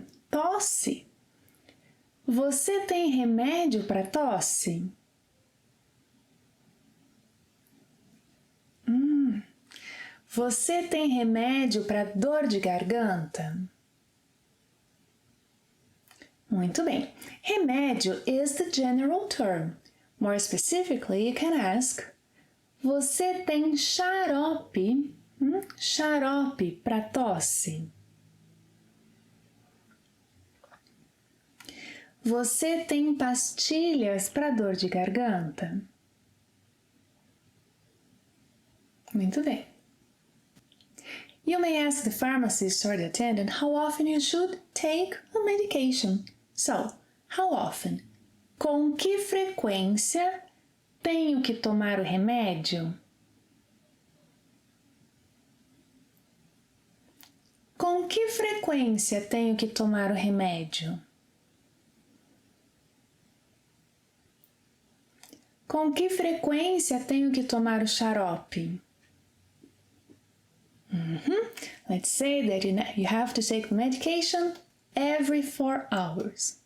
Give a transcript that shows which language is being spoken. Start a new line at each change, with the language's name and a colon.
Portuguese: Tosse. Você tem remédio para tosse? Você tem remédio para dor de garganta? Muito bem.
English: Remédio is the general term. More specifically, you can ask:
Portuguese: você tem xarope? Xarope para tosse? Você tem pastilhas para dor de garganta? Muito bem.
English: You may ask the pharmacist or the attendant how often you should take a medication. So, how often?
Portuguese: Com que frequência tenho que tomar o remédio? Com que frequência tenho que tomar o remédio? Com que frequência tenho que tomar o xarope?
English: Let's say that you have to take the medication every 4 hours.